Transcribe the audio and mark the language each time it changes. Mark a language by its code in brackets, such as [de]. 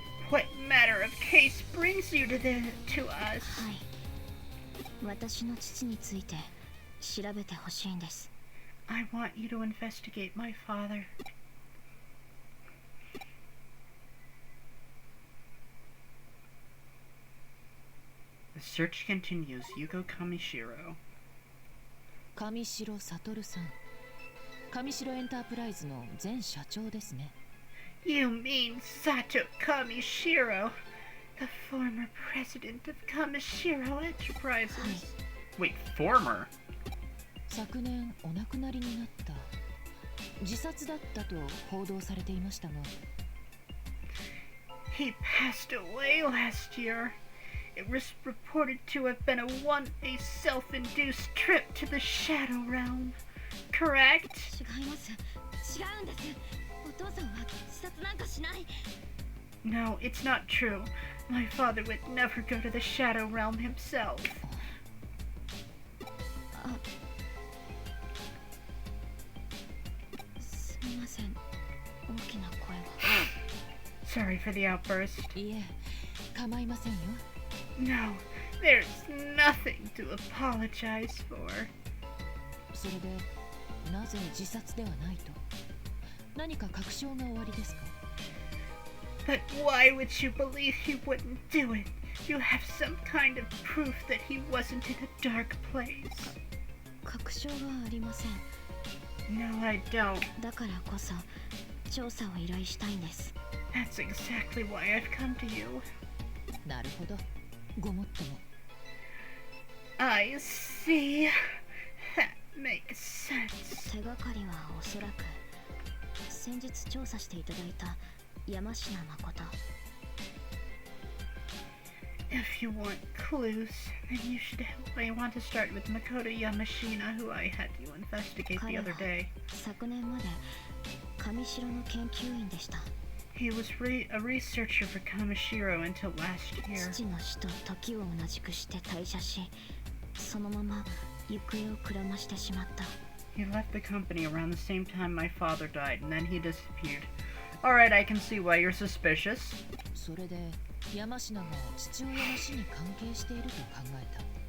[en] What matter of case brings you to us? [ja] はい。私の父について調べてほしいんです。 [en] I want you to investigate my father. The search continues. Yuko Kamishiro. [ja] 上白悟さん、上白エンタープライズの前社長ですね。 [en] You mean Sato Kamishiro, the former president of Kamishiro Enterprises. Wait, former? [ja] 昨年お亡くなりになった。自殺だったと報道されていましたが。 [en] He passed away last year. It was reported to have been a self-induced trip to the Shadow Realm. Correct? [ja] 違います。違うんです。お父さんは自殺なんかしない。 [en] No, it's not true. My father would never go to the Shadow Realm himself. [ja] すみません。大きな声が。 [en] Sorry for the outburst. [ja] いえ、構いませんよ。 [en] No, there's nothing to apologize for. [ja] それで、なぜ自殺ではないと？何か確証がおありですか? [en] But why would you believe he wouldn't do it? You have some kind of proof that he wasn't in a dark place. [ja] 確証はありません。 [en] No, I don't. [ja] だからこそ調査を依頼したいんです。 [en] That's exactly why I've come to you. [ja] なるほど、ごもっとも。 [en] I see. That makes sense. [ja] 手がかりはおそらく先日調査していただいた山科誠。 [en] If you want clues, then you want to start with Makoto Yamashina, who I had you investigate the other day. [ja] 昨年まで上白の研究員でした。 [en] He was a researcher for Kamishiro until last year. [ja] 父の死と時を同じくして退社し、そのまま行方をくらましてしまった。 [en] He left the company around the same time my father died, and then he disappeared. Alright, I can see why you're suspicious. [ja] それで山科が父親の死に関係していると考えた。